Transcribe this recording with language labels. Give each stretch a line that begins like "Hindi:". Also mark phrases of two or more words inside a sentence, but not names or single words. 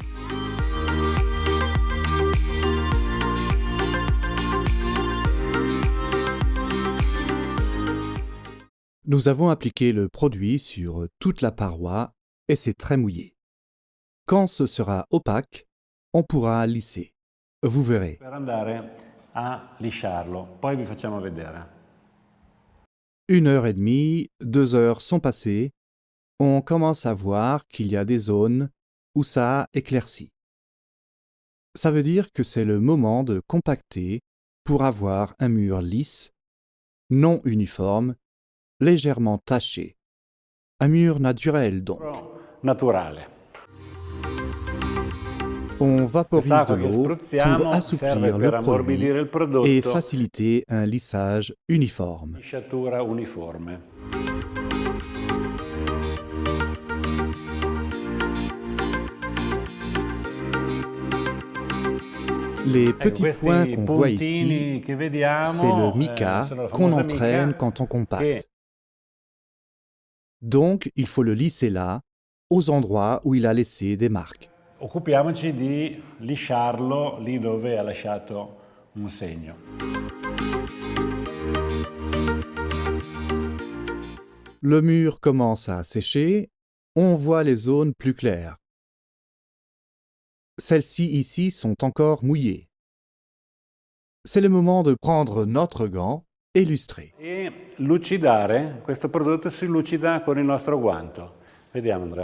French: Nous avons appliqué le produit sur toute la paroi et c'est très mouillé. Quand ce sera opaque, on pourra lisser. Vous verrez.
Italian: Per andare a lisciarlo, poi vi facciamo vedere.
French: 1h30, 2 heures sont passées, on commence à voir qu'il y a des zones où ça a éclairci. Ça veut dire que c'est le moment de compacter pour avoir un mur lisse, non uniforme, légèrement taché. Un mur naturel donc.
Italian: Naturale.
French: On vaporise de
Italian: Quest'acqua che
French: l'eau pour
Italian: spruzziamo
French: assouplir
Italian: serve per
French: le produit
Italian: ammorbidire il
French: et
Italian: prodotto.
French: faciliter un lissage uniforme.
Italian: Lisciatura uniforme.
French: Les petits
Italian: Questi
French: points qu'on voit
Italian: puntini
French: ici,
Italian: che vediamo
French: c'est le mica
Italian: sono la
French: qu'on
Italian: famosa
French: entraîne
Italian: mica
French: quand on compacte.
Italian: che
French: Donc, il faut le lisser là, aux endroits où il a laissé des marques.
Italian: occupiamoci di lisciarlo lì dove ha lasciato un segno.
French: Le mur commence à sécher, on voit les zones plus claires. Celles-ci ici sont encore mouillées. C'est le moment de prendre notre gant et lustrer.
Italian: E lucidare, questo prodotto si lucida con il nostro guanto. Vediamo Andrea.